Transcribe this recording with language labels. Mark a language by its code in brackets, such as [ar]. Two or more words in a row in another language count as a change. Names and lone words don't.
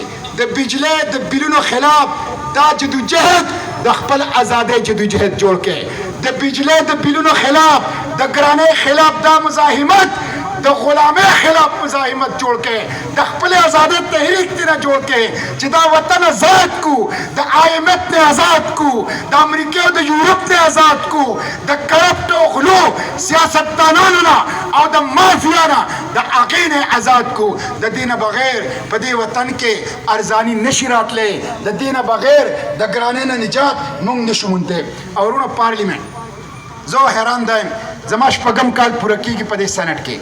[ps] د بجلی د بلونو خلاف دا جدوجهد د خپل ازادۍ جدوجهد جوړ کړي، د بجلی د بلونو خلاف د ګرانۍ خلاف دا مزاحمت، د غلامۍ خلاف مزاحمت جوړ کړي، د خپل ازادۍ تحریک تینا جوړ کړي چې دا وطن آزاد کو، د IMF نے آزاد کو، د امریکا او د یورپ نے آزاد کو، د کرپټ او غلو سیاستدانانو نه او د مافیا نه د هغې نه آزاد کو. د دې نه بغیر په دې وطن کې ارزاني نشي راتلی، د دې نه بغیر د ګرانۍ نه نجات موږ نشو موندلی. او ورونه پارلیمنټ زه حیران دی، زما 6 کال پوره کېږي په دې سنټ کې.